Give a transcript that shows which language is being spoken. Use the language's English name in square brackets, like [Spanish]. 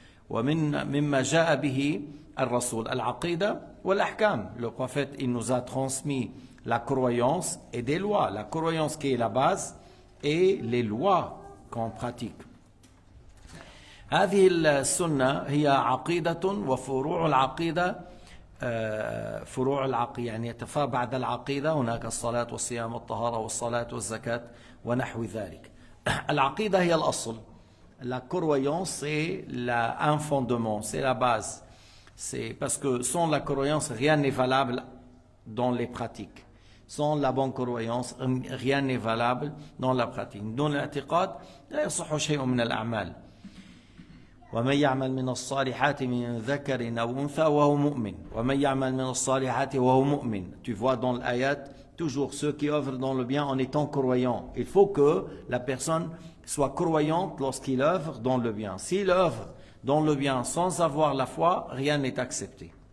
[Arabic] ومما جاء به الرسول العقيدة والأحكام. [French] Le prophète, il nous a transmis la croyance et des lois. La croyance qui est la base et les lois qu'on pratique. [Arabic] هذه السنة هي عقيدة وفروع العقيدة فروع العقيدة يعني يتفرع بعد العقيدة هناك الصلاة والصيام والطهارة والصلاة والزكاة ونحو ذلك. العقيدة هي الأصل. [French] La croyance c'est un fondement, c'est la base. C'est parce que sans la croyance rien n'est valable dans les pratiques. Sans la bonne croyance rien n'est valable dans la pratique. [Arabic] دون الاعتقاد لا يصح شيء من الأعمال. ومن يعمل من الصالحات من ذكر أو أنثى وهو مؤمن ومن يعمل من الصالحات وهو مؤمن. [French] Tu vois dans l'ayat toujours ceux qui œuvrent dans le bien en étant croyants. Il faut que la personne soit croyante lorsqu'il œuvre dans le bien. S'il œuvre dans le bien sans avoir la foi, rien n'est accepté.